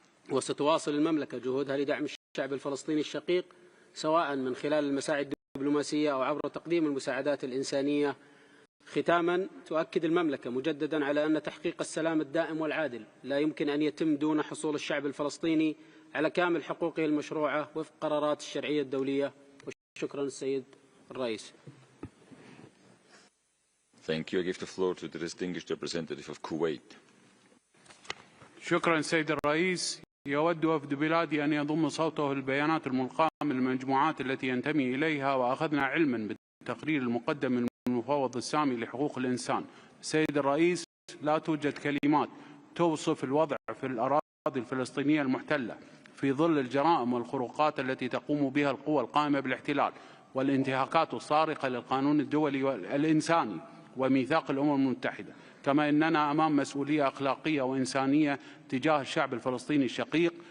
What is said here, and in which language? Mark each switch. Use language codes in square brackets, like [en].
[ar] وستواصل المملكة جهودها لدعم الشعب الفلسطيني الشقيق سواء من خلال المساعي الدبلوماسية أو عبر تقديم المساعدات الإنسانية. ختاما تؤكد المملكة مجددا على أن تحقيق السلام الدائم والعادل لا يمكن أن يتم دون حصول الشعب الفلسطيني على كامل حقوقه المشروعة وفق قرارات الشرعية الدولية. وشكرا السيد الرئيس. [en] Thank you. I give the floor to the distinguished representative of Kuwait. [ar] شكرا سيد الرئيس. يود وفد بلادي أن يضم صوته البيانات الملقاة من المجموعات التي ينتمي إليها، وأخذنا علما بالتقرير المقدم من المفوض السامي لحقوق الإنسان. سيد الرئيس، لا توجد كلمات توصف الوضع في الأراضي الفلسطينية المحتلة في ظل الجرائم والخروقات التي تقوم بها القوى القائمة بالاحتلال والانتهاكات الصارخة للقانون الدولي والإنساني وميثاق الأمم المتحدة، كما أننا أمام مسؤولية أخلاقية وإنسانية تجاه الشعب الفلسطيني الشقيق.